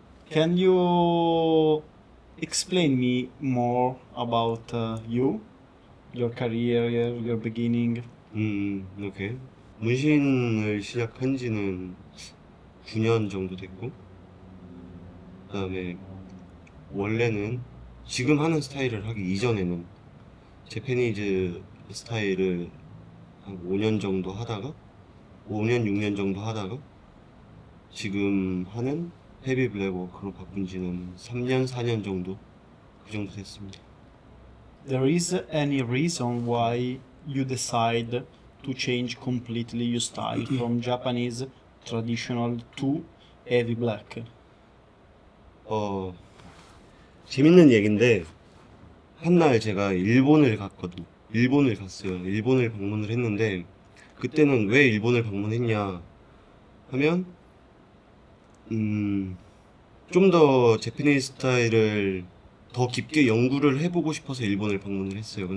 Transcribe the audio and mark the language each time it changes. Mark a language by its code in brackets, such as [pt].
[en] Can you explain me more about you, your career, your beginning? 오케이. [ko] 문신을 시작한 지는 9년 정도 됐고, 그 다음에 원래는 지금 하는 스타일을 하기 이전에는 재패니즈 스타일을 한 5년 정도 하다가 5년, 6년 정도 하다가 지금 하는 헤비 블랙워크로 바꾼 지는 3년, 4년 정도 그 정도 됐습니다. [en] There is any reason why you decide to change completely your style from Japanese traditional to heavy black? [ko] 재밌는 얘기인데 한날 제가 일본을 갔거든요. 일본을 갔어요. 일본을 방문을 했는데 그때는 왜 일본을 방문했냐 하면 좀 더 재패니즈 스타일을 더 깊게 연구를 해보고 싶어서 일본을 방문을 했어요.